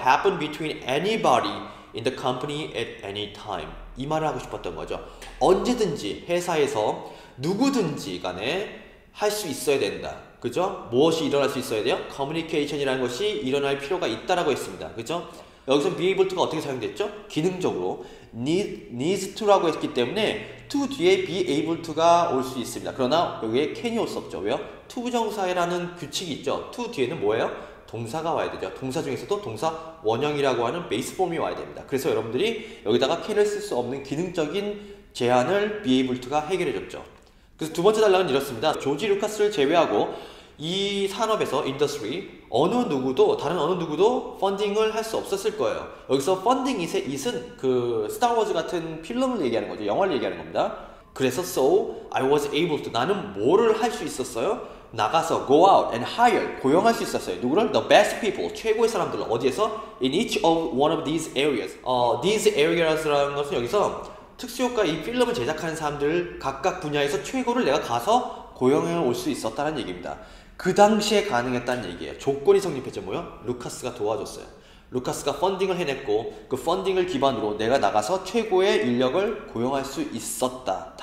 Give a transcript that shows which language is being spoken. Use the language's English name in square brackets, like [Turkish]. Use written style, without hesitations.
[English] happen between anybody in the company at any time. [Korean] 이 말을 하고 싶었던 거죠. 언제든지 회사에서 누구든지 간에 할 수 있어야 된다. 그죠? 무엇이 일어날 수 있어야 돼요? 커뮤니케이션이라는 것이 일어날 필요가 있다라고 했습니다. 그죠? 여기서 be able to가 어떻게 사용됐죠? 기능적으로 needs to라고 했기 때문에 to 뒤에 be able to가 올 수 있습니다. 그러나 여기에 can이 올 수 없죠. 왜요? to 부정사라는 규칙이 있죠. to 뒤에는 뭐예요? 동사가 와야 되죠. 동사 중에서도 동사 원형이라고 하는 베이스 폼이 와야 됩니다. 그래서 여러분들이 여기다가 can을 쓸 수 없는 기능적인 제한을 be able to가 해결해 줬죠. 그래서 두 번째 단락은 이렇습니다. 조지 루카스를 제외하고 이 산업에서 인더스트리 다른 어느 누구도 펀딩을 할 수 없었을 거예요. 여기서 펀딩 it은 그 스타워즈 같은 필름을 얘기하는 거죠. 영화를 얘기하는 겁니다. 그래서 [English] so I was able to [Korean] 나는 뭐를 할 수 있었어요? 나가서 [English] go out and hire [Korean] 고용할 수 있었어요. 누구를? [English] The best people [Korean] 최고의 사람들을 어디에서? [English] In each of one of these areas. [Korean] These areas라는 것은 여기서 특수효과 이 필름을 제작하는 사람들 각각 분야에서 최고를 내가 가서 고용해 올 수 있었다는 얘기입니다. 그 당시에 가능했다는 얘기예요. 조건이 성립했죠. 뭐요? 루카스가 도와줬어요. 루카스가 펀딩을 해냈고 그 펀딩을 기반으로 내가 나가서 최고의 인력을 고용할 수 있었다.